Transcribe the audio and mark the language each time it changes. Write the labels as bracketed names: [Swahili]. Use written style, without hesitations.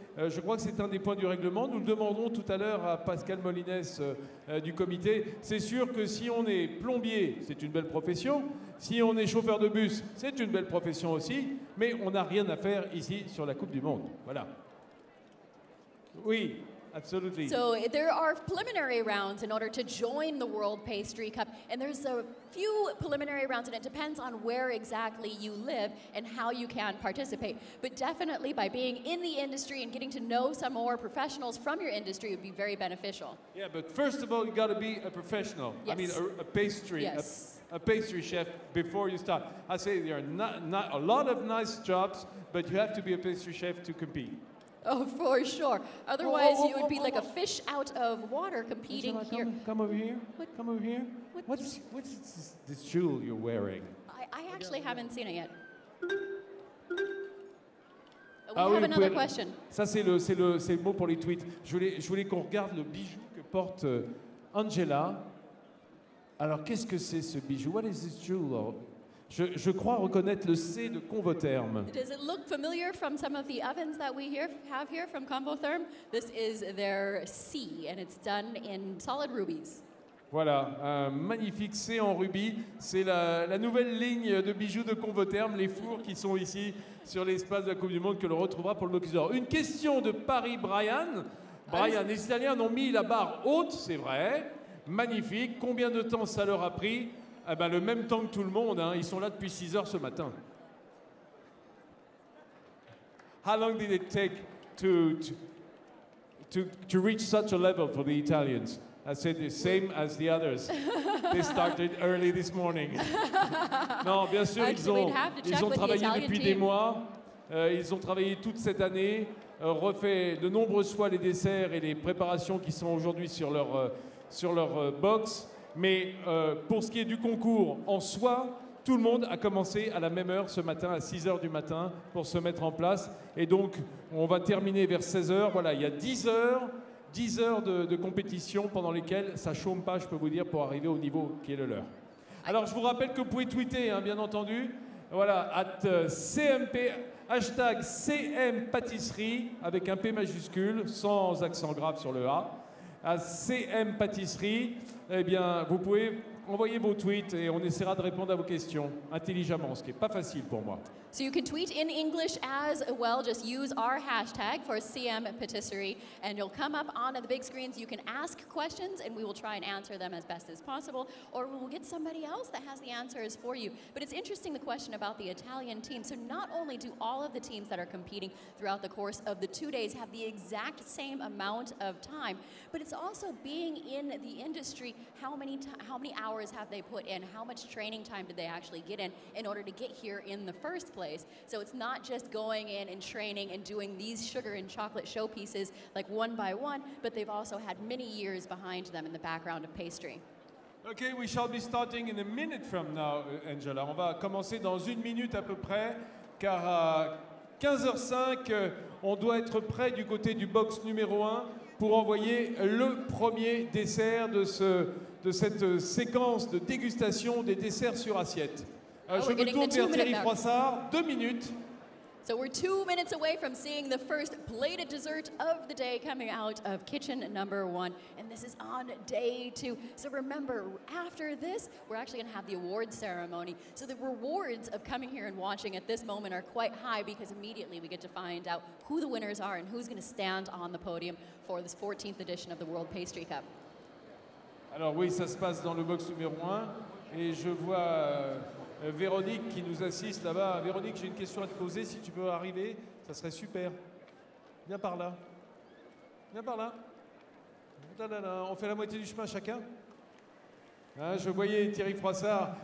[French] Je crois que c'est un des points du règlement. Nous le demanderons tout à l'heure à Pascal Molines du comité. C'est sûr que si on est plombier, c'est une belle profession. Si on est chauffeur de bus, c'est une belle profession aussi. Mais on n'a rien à faire ici sur la Coupe du Monde. Voilà. Oui. [English] Absolutely. So there are preliminary rounds in order to join the World Pastry Cup, and there's a few preliminary rounds, and it depends on where exactly you live and how you can participate. But definitely by being in the industry and getting to know some more professionals from your industry would be very beneficial. Yeah, but first of all, you got to be a professional. Yes. I mean, a pastry, yes. a pastry chef before you start. I say there are not a lot of nice jobs, but you have to be a pastry chef to compete. Oh, for sure. Otherwise, you would be like a fish out of water competing here. Come over here. What? Come over here. What's this jewel you're wearing? I actually haven't seen it yet. We [French] Ah oui, [English] have another question. [French] Ça, c'est le mot pour les tweets. Je voulais qu'on regarde le bijou que porte Angela. Alors, qu'est-ce que c'est ce bijou? [English] What is this jewel? [French] Je crois reconnaître le C de Convotherm. [English] Does it look familiar from some of the ovens that we have here from Convotherm? This is their C, and it's done in solid rubies. [French] Voilà, un magnifique C en rubis. C'est la nouvelle ligne de bijoux de Convotherm, les fours qui sont ici sur l'espace de la Coupe du Monde que l'on retrouvera pour le Bocuse d'Or. Une question de Paris Brian. Brian, les Italiens ont mis la barre haute, c'est vrai. Magnifique. Combien de temps ça leur a pris? Eh ben, le même temps que tout le monde, hein. Ils sont là depuis 6 heures ce matin. [English] How long did it take to reach such a level for the Italians? I said the same as the others. They started early this morning. [French] Non, bien sûr, ils ont travaillé depuis des mois. Ils ont travaillé toute cette année, refait de nombreuses fois les desserts et les préparations qui sont aujourd'hui sur leur box. Mais pour ce qui est du concours en soi, tout le monde a commencé à la même heure ce matin, à 6 heures du matin, pour se mettre en place. Et donc, on va terminer vers 16 heures. Voilà, il y a 10 heures de compétition pendant lesquelles ça chôme pas, je peux vous dire, pour arriver au niveau qui est le leur. Alors, je vous rappelle que vous pouvez tweeter, hein, bien entendu. Voilà, @CMP, hashtag #CMPâtisserie, avec un P majuscule, sans accent grave sur le A. À CM Pâtisserie, eh bien, vous pouvez envoyer vos tweets et on essaiera de répondre à vos questions intelligemment, ce qui n'est pas facile pour moi. [English] So you can tweet in English as well. Just use our hashtag for CM Patisserie, and you'll come up on the big screens. You can ask questions, and we will try and answer them as best as possible, or we will get somebody else that has the answers for you. But it's interesting, the question about the Italian team. So not only do all of the teams that are competing throughout the course of the 2 days have the exact same amount of time, but it's also being in the industry. How many hours have they put in? How much training time did they actually get in order to get here in the first place? So it's not just going in and training and doing these sugar and chocolate showpieces like one by one, but they've also had many years behind them in the background of pastry. Okay, we shall be starting in a minute from now, Angela. [French] On va commencer dans 1 minute à peu près, car à 15h05, on doit être prêt du côté du box numéro 1 pour envoyer le premier dessert de cette séquence de dégustation des desserts sur assiette. Je me tourne vers Thierry Froissart, 2 minutes. [English] So we're 2 minutes away from seeing the first plated dessert of the day coming out of kitchen number 1. And this is on day 2. So remember, after this, we're actually going to have the awards ceremony. So the rewards of coming here and watching at this moment are quite high because immediately we get to find out who the winners are and who's going to stand on the podium for this 14th edition of the World Pastry Cup. [French] Alors oui, ça se passe dans le box numéro 1. Et je vois Véronique qui nous assiste là-bas. Véronique, j'ai une question à te poser. Si tu peux arriver, ça serait super. Viens par là. Viens par là. On fait la moitié du chemin chacun. Hein, je voyais Thierry Froissart.